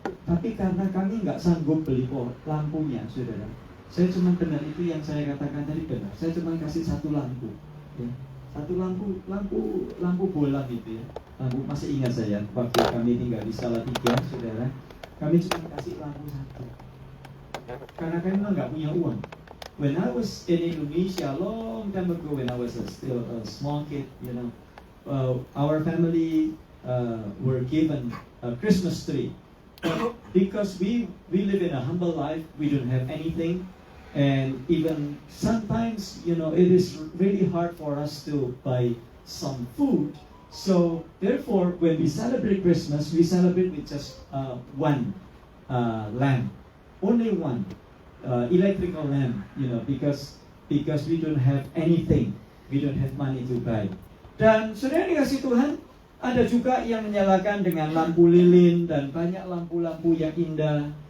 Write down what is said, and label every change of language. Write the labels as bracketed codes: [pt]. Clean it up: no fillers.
[id] Tapi karena kami nggak sanggup beli lampunya, saudara, saya cuma benar itu yang saya katakan tadi benar. Saya cuma kasih satu lampu, ya. Satu lampu bola gitu ya. Lampu, masih ingat saya waktu kami tinggal di Salatiga, saudara, kami cuma kasih lampu satu. Karena kami memang nggak punya uang. [en] When I was in Indonesia long time ago, when I was still a small kid, our family were given a Christmas tree. Because we live in a humble life, we don't have anything, and even sometimes, it is really hard for us to buy some food. So therefore, when we celebrate Christmas, we celebrate with just one lamp, only one electrical lamp, because we don't have anything, we don't have money to buy. [id] Dan saudara dikasih Tuhan, ada juga yang menyalakan dengan lampu lilin dan banyak lampu-lampu yang indah.